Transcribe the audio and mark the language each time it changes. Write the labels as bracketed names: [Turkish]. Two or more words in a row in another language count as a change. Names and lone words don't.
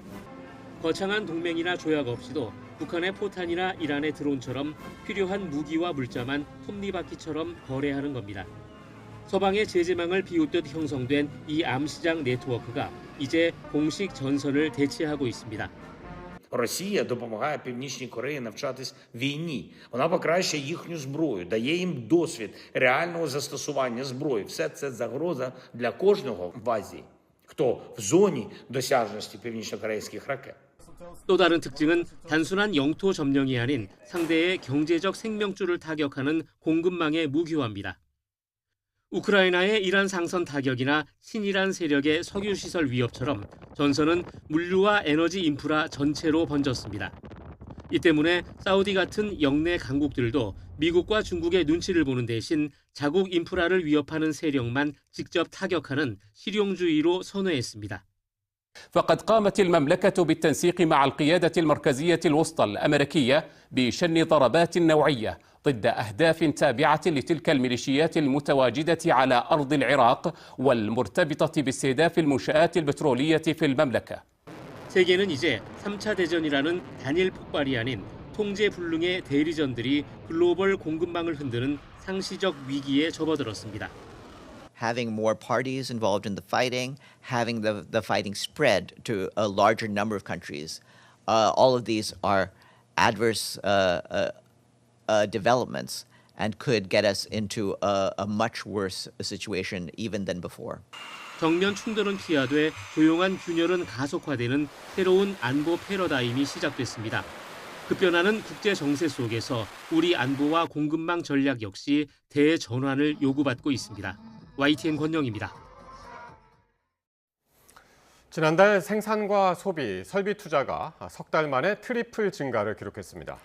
[Korean] 거창한 동맹이나 조약 없이도 북한의 포탄이나 이란의 드론처럼 필요한 무기와 물자만 톱니바퀴처럼 거래하는 겁니다. 서방의 제재망을 비웃듯 형성된 이 암시장 네트워크가 이제 공식 전선을 대체하고 있습니다. [Ukrainian] Росія допомагає Північній Кореї навчатись війні. Вона покращує їхню зброю, дає їм досвід реального застосування зброї. Все це загроза для кожного в Азії, хто в зоні досяжності північнокорейських ракет. [Korean] 또 다른 특징은 단순한 영토 점령이 아닌 상대의 경제적 생명줄을 타격하는 공급망의 무기화입니다. 우크라이나의 이란 상선 타격이나 친이란 세력의 석유시설 위협처럼 전선은 물류와 에너지 인프라 전체로 번졌습니다. 이 때문에 사우디 같은 영내 강국들도 미국과 중국의 눈치를 보는 대신 자국 인프라를 위협하는 세력만 직접 타격하는 실용주의로 선회했습니다. [Arabic] فقد قامت المملكة بالتنسيق مع القيادة المركزية الوسطى الأمريكية بشن ضربات نوعية ضد أهداف تابعة لتلك الميليشيات المتواجدة على أرض العراق والمرتبطة باستهداف المنشآت البترولية في المملكة. [Korean] 세계는 이제 3차 대전이라는 단일 폭발이 아닌 통제불능의 대리전들이 글로벌 공급망을 흔드는 상시적 위기에 접어들었습니다. [English] Having more parties involved in the fighting, having the fighting spread to a larger number of countries, all of these are adverse developments and could get us into a much worse situation even than before. [Korean] 정면 충돌은 피하되 조용한 균열은 가속화되는 새로운 안보 패러다임이 시작됐습니다. 급변하는 국제 정세 속에서 우리 안보와 공급망 전략 역시 대전환을 요구받고 있습니다. YTN 권영입니다. 지난달 생산과 소비, 설비 투자가 석 달 만에 트리플 증가를 기록했습니다.